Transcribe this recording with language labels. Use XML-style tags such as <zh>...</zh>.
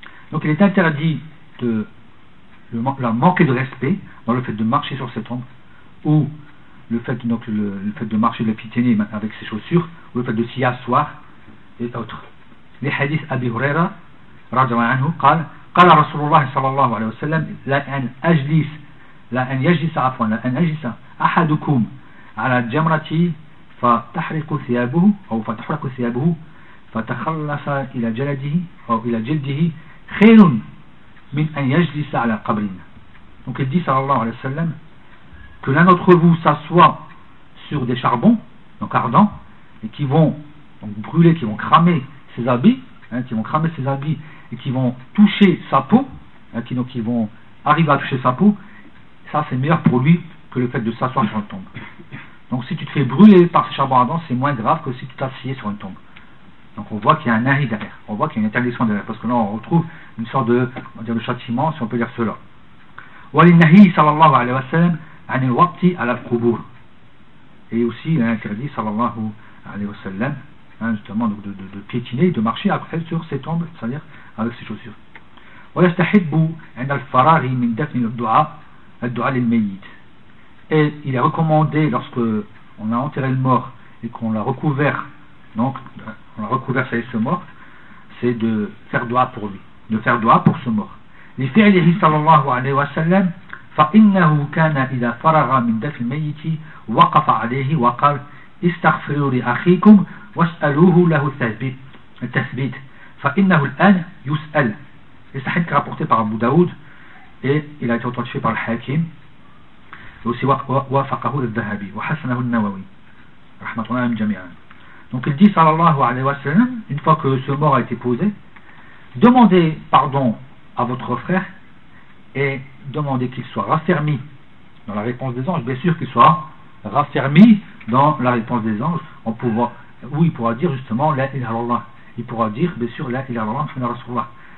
<fr>Donc il est interdit de la manquer de respect dans le fait de marcher sur cette tombe ou le fait donc le fait de marcher de la piétiner avec ses chaussures ou le fait de s'y asseoir et autres. Les hadiths d'Abi Huraira</fr> <ar>رضي الله عنه قال قال رسول الله صلى الله عليه وسلم لأن أجلس لا أن يجلس عفوا لا أن يجلس أحدكم على جمرتي فتحرق ثيابه أو فتحرق ثيابه فتخلص إلى جلده أو إلى جلده خير من أن يجلس على قبر.</ar> <fr>Donc il dit sallallahu alayhi wa sallam que l'un d'entre vous s'assoit sur des charbons, donc ardents, et qui vont donc brûler, qui vont cramer ses habits, hein, qui vont cramer ses habits et qui vont toucher sa peau, hein, qui donc ils vont arriver à toucher sa peau, ça c'est meilleur pour lui que le fait de s'asseoir sur une tombe. Donc si tu te fais brûler par ces charbons ardents, c'est moins grave que si tu t'assieds sur une tombe. Donc on voit qu'il y a un arrêt derrière, on voit qu'il y a une interdiction derrière, parce que là on retrouve une sorte de, on va dire, de châtiment, si on peut dire cela.</fr> <ar>وللنهي صلى الله عليه وسلم عن الوقت على القبور.</ar> <fr>Et aussi l'interdit صلى الله عليه وسلم, hein, justement donc de piétiner, de marcher après sur ses tombes, c'est-à-dire avec ses chaussures.</fr> <ar>ويستحب عند الفراغ من دفن الدعاء الدعاء للميت.</ar> <fr>Et il est recommandé lorsque on a enterré le mort et qu'on l'a recouvert, donc on l'a recouvert, ça y est, ce mort, c'est de faire dua pour lui, de faire dua pour ce mort.</fr> <ar>لفعله صلى الله عليه وسلم فإنه كان إذا فرغ من دفن الميت وقف عليه وقال استغفروا لأخيكم واسألوه له التثبيت فإنه الآن يسأل.</ar> <fr>Et ça a été rapporté par Abu Daoud et il a été authentifié par Al-Hakim et aussi</fr> <ar>وافقه الذهبي وحسنه النووي رحمة الله عليهم جميعا.</ar> <fr>Donc il dit صلى الله عليه وسلم, une fois que ce mort a été posé, demandez pardon à votre frère et demandez qu'il soit raffermi dans la réponse des anges, bien sûr qu'il soit raffermi dans la réponse des anges, en pouvant, où il pourra dire justement la ilaha illallah, il pourra dire bien sûr</fr> <ar>la ilaha illallah muhammadur rasulullah.</ar>